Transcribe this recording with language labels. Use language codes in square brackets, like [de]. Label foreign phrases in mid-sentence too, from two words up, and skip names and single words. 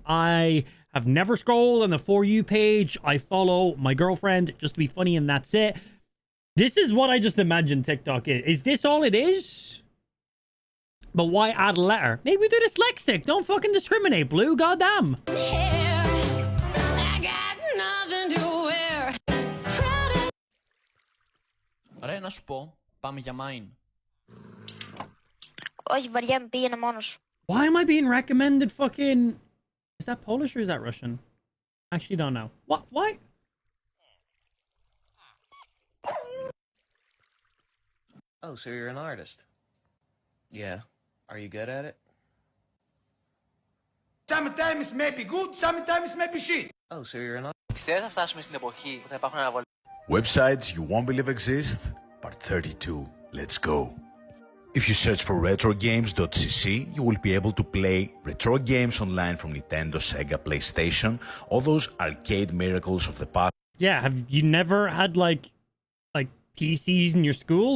[en] I have never scrolled on the For You page. I follow my girlfriend just to be funny, and that's it. This is what I just imagined TikTok is. Is this all it is? But why add a letter? Maybe they're dyslexic. Don't fucking discriminate, Blue. Goddamn. hair. I got nothing to wear. [el] Ωραία, να σου πω. Πάμε για mine. Όχι, βαριά με πήγαινε μόνος. [en] Why am I being recommended fucking... Is that Polish or is that Russian? Actually don't know. What? Why? Oh, so you're an artist? Yeah. Are you good at it? Sometimes maybe good, sometimes maybe shit. Oh, so you're an artist? [el] Πιστεύετε θα φτάσουμε στην εποχή που θα υπάρχουν αναβολές? [en] Websites you won't believe exist, part 32. Let's go. If you search for retrogames.cc, you will be able to play retro games online from Nintendo, Sega, PlayStation, all those arcade miracles of the past. Yeah, have you never had like PCs in your school?